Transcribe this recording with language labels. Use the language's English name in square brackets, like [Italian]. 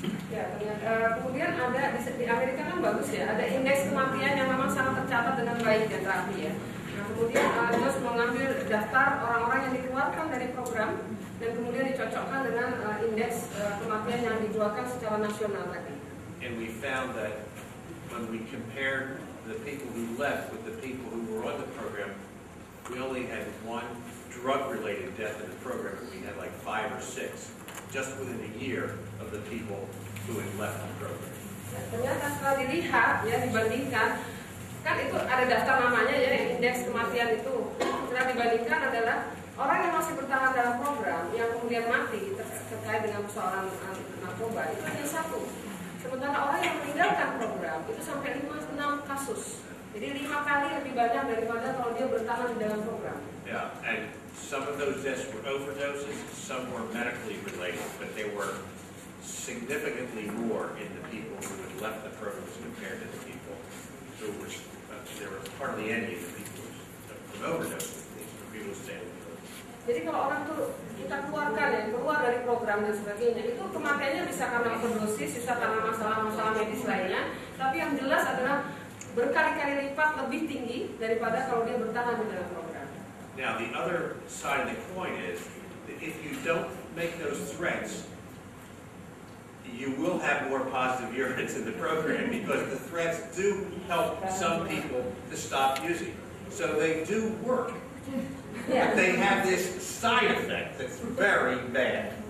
[Indonesian] Ya, kemudian ada di Amerika kan bagus ya, ada indeks kematian yang memang sangat tercatat dengan baik dan rapi ya. Nah, kemudian Josh mengambil daftar orang-orang yang dikeluarkan dari program dan kemudian dicocokkan dengan indeks kematian yang dikeluarkan secara nasional tadi. [English] And we found that when we compared the people who left with the people who were on the program, we only had one drug-related death in the program. We had like 5 or 6, just within a year of the people who had left the program. [Indonesian] Ya, ternyata setelah dilihat, ya dibandingkan, kan itu ada daftar namanya ya, indeks kematian itu. Setelah dibandingkan adalah orang yang masih bertahan dalam program, yang kemudian mati terkait dengan persoalan narkoba, itu hanya 1. Sementara orang yang meninggalkan program, itu sampai 5-6 kasus. Jadi 5 kali lebih banyak daripada kalau dia bertahan di dalam program. [English] Yeah, and some of those deaths were overdoses, some were medically related, but they were significantly more in the people who had left the programs compared to the people who were, there was hardly any of the people from overdoses, the people who stayed with the program. [Indonesian] Jadi kalau orang tuh kita keluarkan ya, keluar dari program dan sebagainya, itu kematiannya bisa karena overdosis, bisa karena masalah-masalah medis lainnya, tapi yang jelas adalah berkali-kali lipat lebih tinggi daripada kalau dia bertahan di dalam program. [English] Now the other side of the coin is that if you don't make those threats, you will have more positive urines in the program because the threats do help some people to stop using. So they do work. But they have this side effect that's very bad.